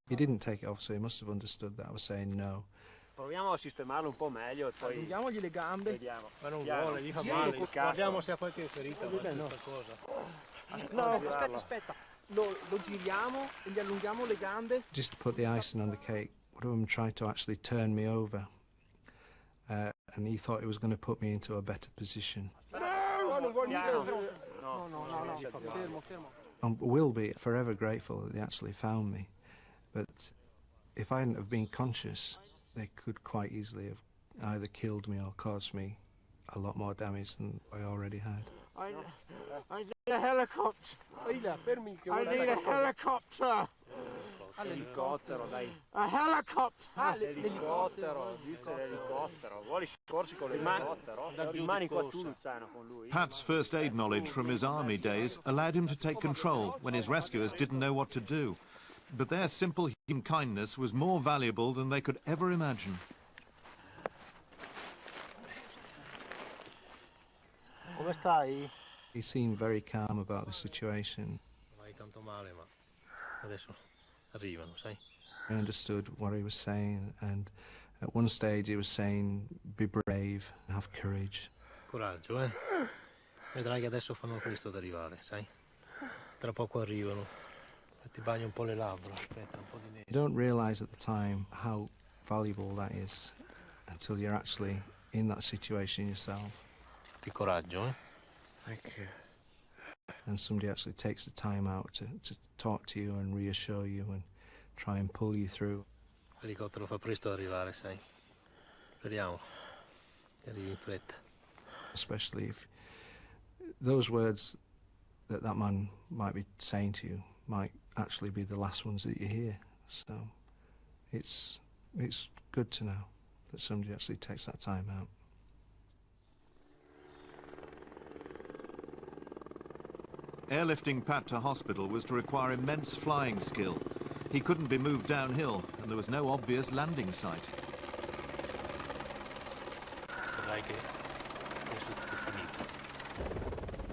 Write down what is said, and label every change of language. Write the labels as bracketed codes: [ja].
[en] He didn't take it off, so he must have understood that I was saying no. [it] Proviamo a sistemarlo un po' meglio e poi... Allunghiamogli le gambe. Vediamo. Ma non vuole, gli fa male. Guardiamo se ha qualche ferita o qualcosa. No, aspetta. Lo giriamo e gli allunghiamo le gambe. [en] Just to put the icing on the cake, one of them tried to actually turn me over. And he thought he was going to put me into a better position. [it] No! Non voglio... No. [en] I will be forever grateful that they actually found me. But if I hadn't have been conscious, they could quite easily have either killed me or caused me a lot more damage than I already had. I need a helicopter. I need a helicopter. [it] L'elicottero, dai. [en] A helicopter. [it] L'elicottero, dice l'elicottero. Vuole soccorsi con l'elicottero? Rimani qua tu, Luciano, con lui. [en] Pat's first aid knowledge from his army days allowed him to take control when his rescuers didn't know what to do. But their simple human kindness was more valuable than they could ever imagine. [it] Come stai? [en] He seemed very calm about the situation. [it] Vai tanto male, ma adesso arrivano, sai? [en] I understood what he was saying, and at one stage he was saying, be brave, have courage. [it] Coraggio, eh? Vedrai che adesso fanno questo ad arrivare, sai? Tra poco arrivano. Ti bagno un po' le labbra, aspetta, un po' di neve. [en] You don't realise at the time how valuable that is until you're actually in that situation yourself. [it] Di coraggio, eh? [en] Thank you. And somebody actually takes the time out to talk to you and reassure you and try and pull you through. [it] L'elicottero fa presto ad arrivare, sai? Speriamo che arrivi in fretta. [en] Especially if those words that man might be saying to you might actually be the last ones that you hear. So it's good to know that somebody actually takes that time out. Airlifting Pat to hospital was to require immense flying skill. He couldn't be moved downhill, and there was no obvious landing site. [it] Vedrai che adesso è tutto finito.